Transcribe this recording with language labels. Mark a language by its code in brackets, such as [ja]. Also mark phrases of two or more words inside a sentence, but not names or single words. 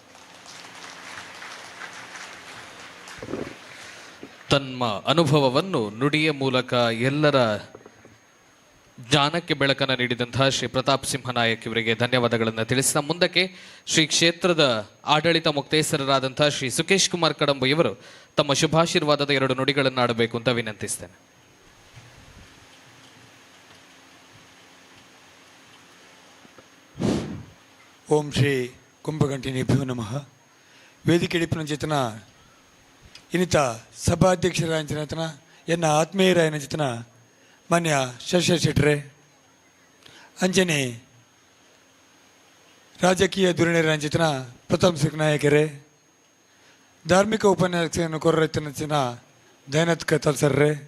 [kn] ತಮ್ಮ ಅನುಭವವನ್ನು ನುಡಿಯ ಮೂಲಕ ಎಲ್ಲರ ಜ್ಞಾನಕ್ಕೆ ಬೆಳಕನ್ನು ನೀಡಿದಂತಹ ಶ್ರೀ ಪ್ರತಾಪ್ ಸಿಂಹನಾಯಕ್ ಇವರಿಗೆ ಧನ್ಯವಾದಗಳನ್ನು ತಿಳಿಸಿದ ಮುಂದಕ್ಕೆ ಶ್ರೀ ಕ್ಷೇತ್ರದ ಆಡಳಿತ ಮುಕ್ತೇಸರರಾದಂತಹ ಶ್ರೀ ಸುಕೇಶ್ ಕುಮಾರ್ ಕಡಂಬು ಇವರು ತಮ್ಮ ಶುಭಾಶೀರ್ವಾದದ 2 ನುಡಿಗಳನ್ನು ಆಡಬೇಕು ಅಂತ ವಿನಂತಿಸ್ತೇನೆ. [sa] ಓಂ ಶ್ರೀ ಕುಂಭಗಂಟಿನೇಭ್ಯೋ ನಮಃ. [tcy] ವೇದಿಕೆ ಇಡಿಪಿನ ಚೇತನ ಇನ್ನಿತ ಸಭಾಧ್ಯಕ್ಷರಾಯಂಚಿನ ಎನ್ನ ಆತ್ಮೀಯರಾಯನ ಚಿತನ ಮಾನ್ಯ ಶಶಿ ಶೆಟ್ಟರೆ, ಅಂಜನೆ ರಾಜಕೀಯ ಧುರೀಣರಾಂಚಿತನ ಪ್ರತಾಪ್ ಸಿಂಹನಾಯಕರೇ, [kn] ಧಾರ್ಮಿಕ ಉಪನ್ಯಾಸವನ್ನು [tcy] ಕೊರ್ರೈತನ ದಯಾನಂದ್ ಕತ್ತಲ್ಸರ್ರೆ,